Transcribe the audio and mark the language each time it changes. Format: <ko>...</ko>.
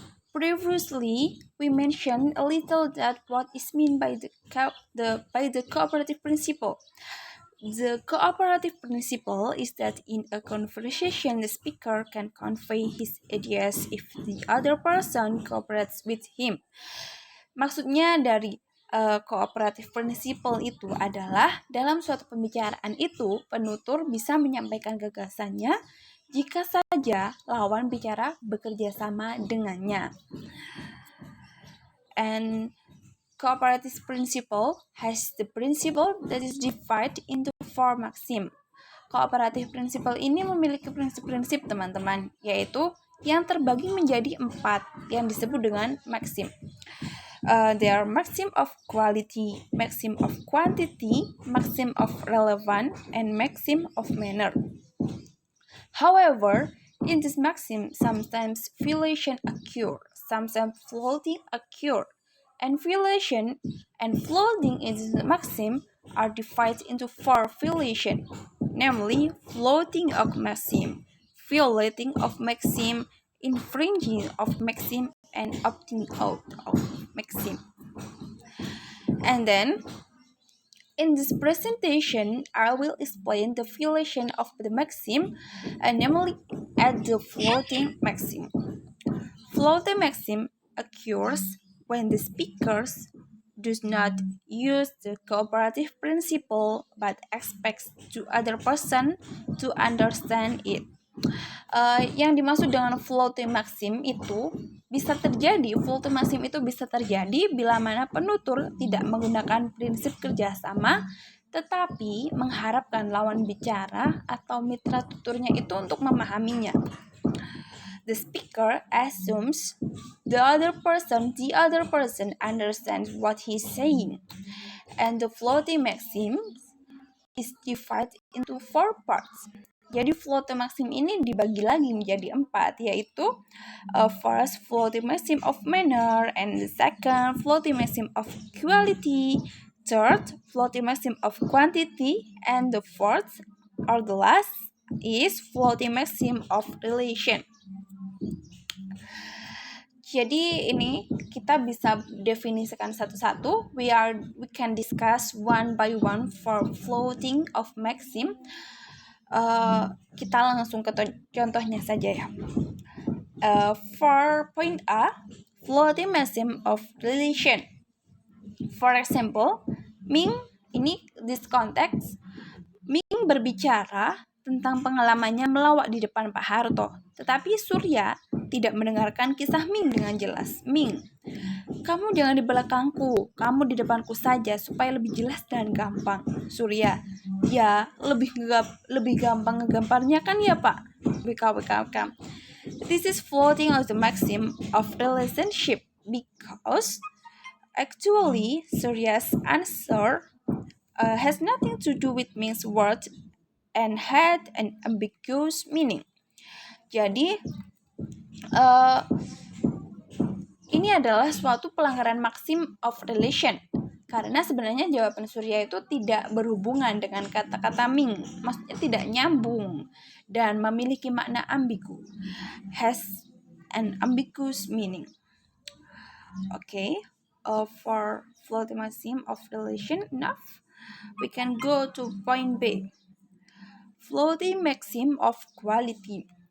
<en>Previously, we mentioned a little that what is meant by the cooperative principle. The cooperative principle is that in a conversation, the speaker can convey his ideas if the other person cooperates with him.</en> <id>Maksudnya dari cooperative principle itu adalah dalam suatu pembicaraan itu, penutur bisa menyampaikan gagasannya jika saja lawan bicara bekerja sama dengannya.</id> <en>And cooperative principle has the principle that is divided into four maxim.</en> <id>Cooperative principle ini memiliki prinsip-prinsip teman-teman, yaitu yang terbagi menjadi 4 yang disebut dengan maxim.</id> <en>There are maxim of quality, maxim of quantity, maxim of relevance, and maxim of manner. However, in this maxim, sometimes violation occur, sometimes floating occur, and violation and floating in this maxim are divided into 4 violation, namely floating of maxim, violating of maxim, infringing of maxim, and opting out of maxim. And then in this presentation, I will explain the violation of the maxim, namely at the floating maxim. Floating maxim occurs when the speakers does not use the cooperative principle but expects the other person to understand it.</en> <id>Yang dimaksud dengan floating maxim itu bisa terjadi, floating maxim itu bisa terjadi bila mana penutur tidak menggunakan prinsip kerjasama, tetapi mengharapkan lawan bicara atau mitra tuturnya itu untuk memahaminya.</id> <en>The speaker assumes the other person understands what he's saying, and the floating maxim is divided into 4 parts.</en> <id>Jadi floating maxim ini dibagi lagi menjadi 4, yaitu</id> <en>first floating maxim of manner, and the second floating maxim of quality, third floating maxim of quantity, and the fourth or the last is floating maxim of relation.</en> <id>Jadi ini kita bisa definisikan satu-satu.</id> <en>We can discuss one by one for floating of maxim.</en> <id>Kita langsung ke contohnya saja ya.</id> <en>For point A, floating maxim of relation. For example,</en> <id>Ming, ini</id> <en>this context,</en> <id>Ming berbicara tentang pengalamannya melawak di depan Pak Harto. Tetapi Surya tidak mendengarkan kisah Ming dengan jelas. Ming, kamu jangan di belakangku, kamu di depanku saja supaya lebih jelas dan gampang. Surya, ya lebih gampang ngegambarnya kan ya Pak? WKWK.</id> <en>This is floating of the maxim of relationship because actually Surya's answer has nothing to do with Ming's words and had an ambiguous meaning.</en> <id>Jadi ini adalah suatu pelanggaran maxim of relation karena sebenarnya jawaban Surya itu tidak berhubungan dengan kata-kata Ming, maksudnya tidak nyambung dan memiliki makna ambigu,</id> <en>has an ambiguous meaning. Okay, for floating maxim of relation enough, we can go to point B. Floating maxim of quality.</en>